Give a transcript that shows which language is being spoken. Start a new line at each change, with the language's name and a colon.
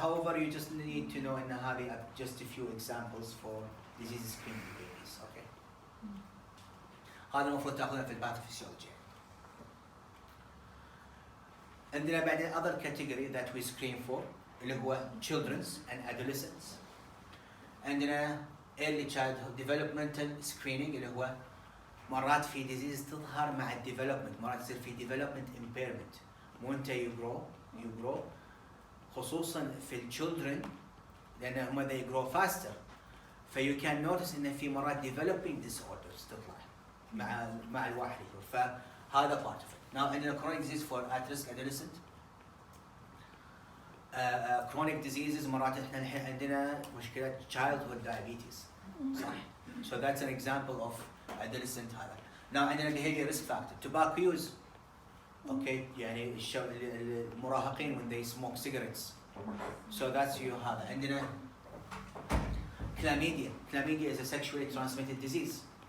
English: However, you just need to know
Arabic: ان هذه
English: just a few examples for disease screening babies. Okay.
Arabic: هذا المفروض تاخذه في الباثوفيسيولوجي. عندنا بعدين
English: other category that we screen for
Arabic: اللي هو
English: children's and adolescents.
Arabic: عندنا
English: early childhood developmental screening
Arabic: اللي هو مرات في disease تظهر مع development، مرات يصير في
English: development impairment.
Arabic: مو انت
English: you grow
Arabic: خصوصا في children لان هم
English: they grow faster. you can notice
Arabic: ان في مرات
English: developing disorders
Arabic: تطلع مع الواحد يكبر. فهذا
English: part of it. Now
Arabic: عندنا
English: chronic disease for at-risk adolescent.
Arabic: Chronic diseases مرات احنا الحين عندنا مشكلة
English: childhood diabetes.
Arabic: صح.
English: So that's an example of adolescent
Arabic: هذا.
English: Now عندنا behavior risk factor. Tobacco use. Okay,
Arabic: يعني المراهقين
English: when they smoke cigarettes. So that's you
Arabic: هذا. عندنا
English: chlamydia. Chlamydia is a sexually transmitted disease.